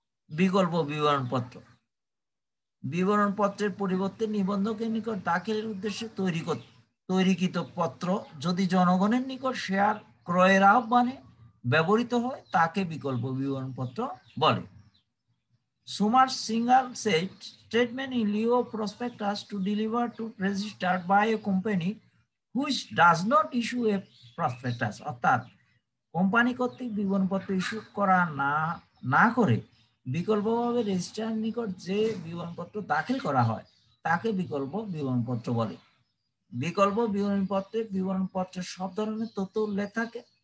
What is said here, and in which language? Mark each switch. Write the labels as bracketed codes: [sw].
[bn] বিকল্প বিবরণপত্র বিবরণপত্রের পরিবর্তে নিবন্ধকের নিকট দাখিলের উদ্দেশ্যে তৈরিকৃত পত্র যদি জনগণের নিকট শেয়ার ক্রয়ের আহ্বানে ব্যবহৃত হয় তাকে বিকল্প বিবরণপত্র বলে। [en] Sumar Singhal said, statement in lieu of prospectus to deliver to registered by a company which does not issue a prospectus. [bn] অর্থাৎ কোম্পানি কর্তৃক বিবরণপত্র ইস্যু করা না করে বিকল্পভাবে রেজিস্ট্রার নিকট যে বিবরণপত্র দাখিল করা হয় তাকে বিকল্প বিবরণপত্র বলে। বিকল্প বিবরণপত্রের সব ধরনের তথ্য উল্লেখ থাকে।